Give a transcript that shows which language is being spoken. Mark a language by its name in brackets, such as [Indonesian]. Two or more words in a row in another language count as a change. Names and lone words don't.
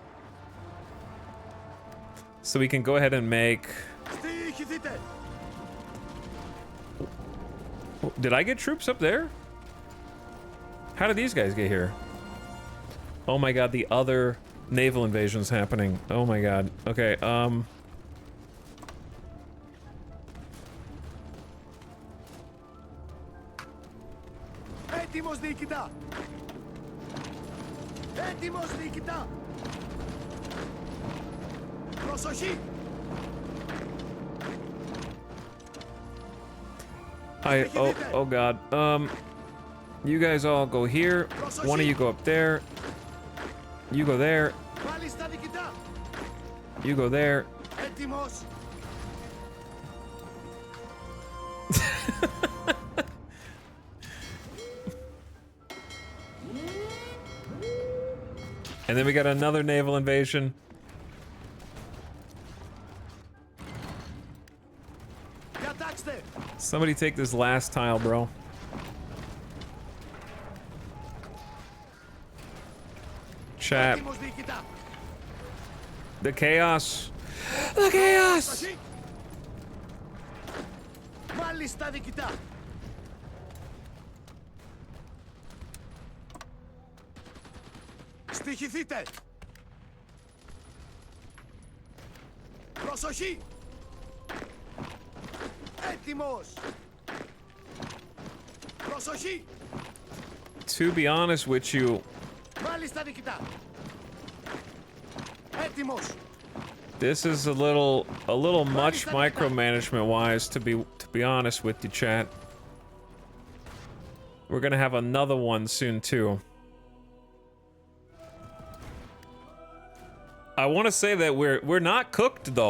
[English] So we can go ahead and make... Did I get troops up there? How did these guys get here? Oh my god, the other naval invasion's happening. Oh my god. Okay, [Greek] Έτοιμος διοικητά. Έτοιμος διοικητά. Προσοχή. [English] oh god. You guys all go here. One of you go up there. You go there. [Greek] Μάλιστα διοικητά. [English] You go there. [Greek] Έτοιμος. [English] And then we got another naval invasion. [Greek] Διατάξτε. [English] Somebody take this last tile, bro. Chat. [Greek] Έτοιμος διοικητά. [English] The chaos. The chaos! [Greek] Προσοχή. Μάλιστα διοικητά. Στοιχηθείτε. Προσοχή. Έτοιμος. Προσοχή. [English] To be honest with you, [Greek] Μάλιστα νικητά. Έτοιμος. [English] this is a little much micromanagement wise to be honest with you, chat. We're gonna have another one soon too. I want to say that we're not cooked though.